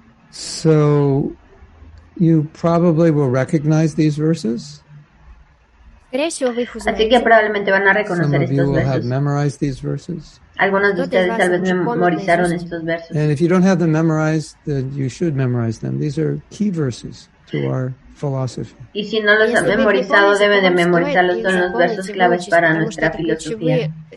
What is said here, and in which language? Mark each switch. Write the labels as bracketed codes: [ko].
[en] So, you probably will recognize these verses. [es] Así que probablemente van a reconocer estos versos. Algunos de ustedes tal vez memorizaron estos versos. [en] And if you don't have them memorized, then you should memorize them. These are key verses to our philosophy. [es] Y si no los han memorizado, deben de memorizarlos. Son los versos claves para nuestra filosofía.